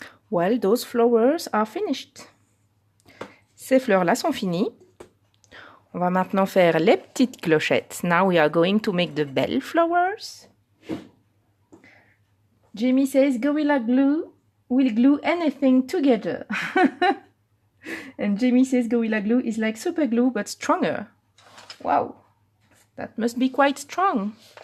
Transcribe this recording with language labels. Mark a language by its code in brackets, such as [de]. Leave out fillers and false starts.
[en] Well, those flowers are finished. [fr] Ces fleurs-là sont finies. On va maintenant faire les petites clochettes. [en] Now we are going to make the bell flowers. Jamie says Gorilla Glue will glue anything together. And Jamie says Gorilla Glue is like super glue but stronger. Wow, that must be quite strong.